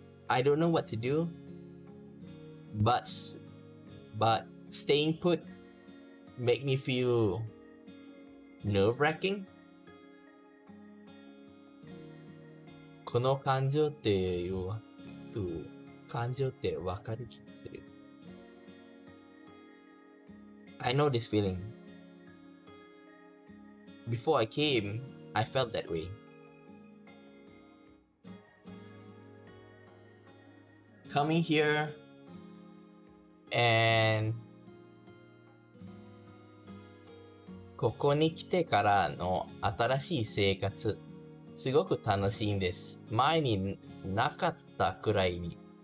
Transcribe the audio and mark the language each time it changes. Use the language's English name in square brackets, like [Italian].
[English] I don't know what to do, but staying put make me feel nerve-wracking. [Japanese] この感情っていう感情ってわかる気がする。 [English] I know this feeling. Before I came, I felt that way. Coming here and [Japanese] ここに来てからの新しい生活、すごく楽しいんです。前になかったくらいに。